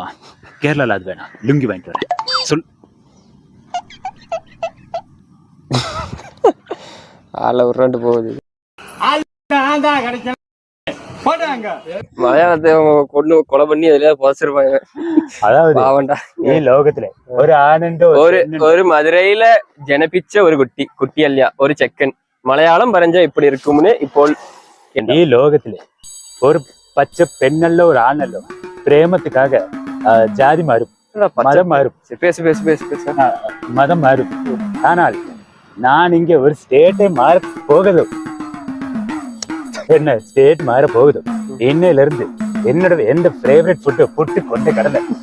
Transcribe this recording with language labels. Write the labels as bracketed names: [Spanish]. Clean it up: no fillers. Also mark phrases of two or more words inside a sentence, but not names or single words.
[Tamil] கேரளால அது வேணாம், லுங்கி வாங்கிட்டு வரேன் சொல். ஆள உருண்டு போகுது. மலையாளத்தை கொலை பண்ணி அதுல போசிருப்பாங்க. [Malayalam] அதாவது ഈ ലോകത്തിലെ ഒരു ആനന്റെ ഒരു മധുരയില ജനപ്പിച്ച ഒരു കുട്ടിയല്ല ഒരു ചെക്കൻ മലയാളം പറഞ്ഞ [Tamil] இப்படி இருக்கும்னு இப்போ [Malayalam] ഈ ലോകത്തിലെ ഒരു പച്ച പെണ്ണല്ലോ ഒരു ആണല്ലോ പ്രേമத்துக்காக [Tamil] ஜாதி மாறும், மதம் மாறும், மதம் மாறும். ஆனால் நான் இங்க ஒரு ஸ்டேட்டை மாற போகுது. என்ன ஸ்டேட் மாற போகுது. இன்னையில இருந்து என்னோட எந்த [English] favourite food [Tamil] புட்டு கொண்ட கடலை.